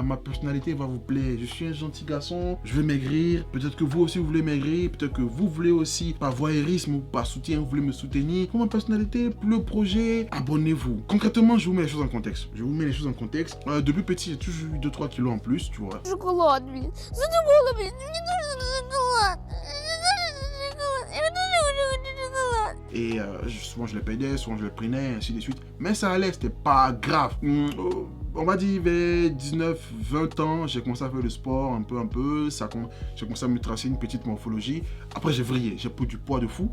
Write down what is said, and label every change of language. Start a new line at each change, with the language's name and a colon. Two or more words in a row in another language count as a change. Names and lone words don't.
French: Ma personnalité va vous plaire. Je suis un gentil garçon. Je vais maigrir. Peut-être que vous aussi, vous voulez maigrir. Peut-être que vous voulez aussi, par voyeurisme ou par soutien, vous voulez me soutenir. Pour ma personnalité, pour le projet, abonnez-vous. Concrètement, je vous mets les choses en contexte. Depuis petit, j'ai toujours eu 2-3 kilos en plus, tu vois.
Russian: Шоколад, блин. Задумала, блин. Мне нужен шоколад.
French: Et souvent je les payais, souvent je les prenais, ainsi de suite. Mais ça allait, c'était pas grave. On va dire vers 19-20 ans, j'ai commencé à faire le sport un peu. J'ai commencé à me tracer une petite morphologie. Après j'ai vrillé, j'ai pris du poids de fou.